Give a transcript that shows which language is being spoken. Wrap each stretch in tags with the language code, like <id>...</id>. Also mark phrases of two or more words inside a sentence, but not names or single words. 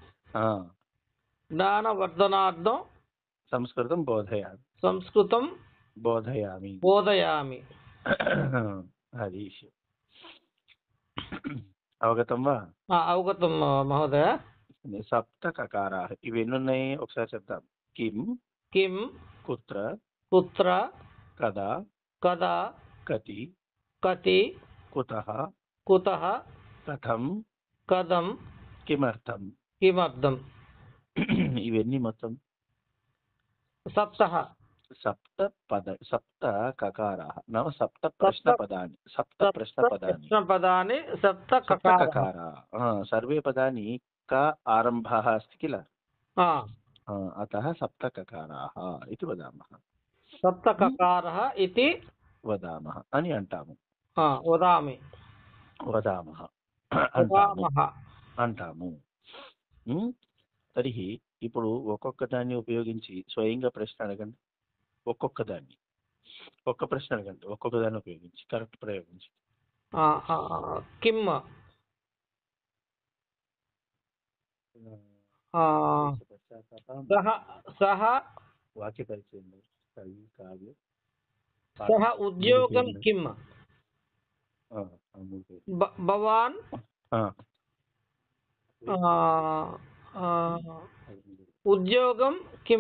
<sa>संस्कृतं बोधयामि। हरीश, अवगतं वा? अवगतं महोदय।</sa> <te>सप्तककाराः इవి ఎన్ని ఉన్నాయి ఒకసారి చెప్తాం।</te> <sa>किं कुत्र कदा कति कुतः कथं किमर्थं</sa> <te>ఇవన్నీ మొత్తం</te> <sa>सप्त ककाराः नाम सप्त प्रश्नपदानि। सर्वे पदानि क आरम्भः अस्ति किल? अतः सप्तककाराः इति वदामः। सप्तककारः इति वदामः।</sa> <te>అంటాము। తరిహి ఇప్పుడు ఒక్కొక్క దాన్ని ఉపయోగించి స్వయంగా ప్రశ్న అడగండి। ఒక్కొక్క దాన్ని ఉపయోగించి కరెక్ట్ ప్రయోగించి।</te> <sa>किम् सः वाक्य परिचय काव्य सः उद्योगं किम्? भवान् उद्योगं किम्?</sa>